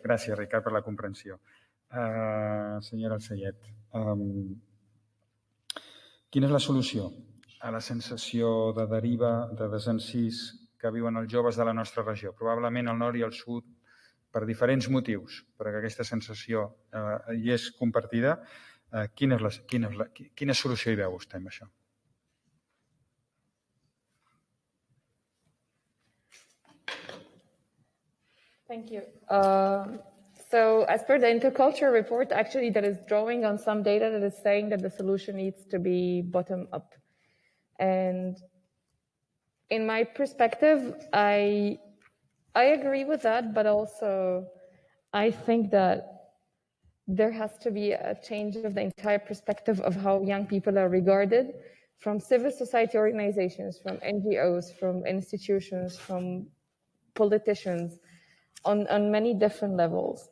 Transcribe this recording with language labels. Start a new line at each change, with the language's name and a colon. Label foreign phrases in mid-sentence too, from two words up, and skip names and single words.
Catalan: Gràcies, Ricard, per la comprensió. Senyora Alsayet, quina és la solució a la sensació de deriva, de desencís que viuen els joves de la nostra regió? Probablement al nord i al sud, per diferents motius, perquè aquesta sensació hi és compartida. Quina solució hi veu vostè amb això?
English: Thank you. So as per the Interculture report, actually that is drawing on some data that is saying that the solution needs to be bottom up. And in my perspective, I agree with that, but also I think that there has to be a change of the entire perspective of how young people are regarded from civil society organizations, from NGOs, from institutions, from politicians, on many different levels.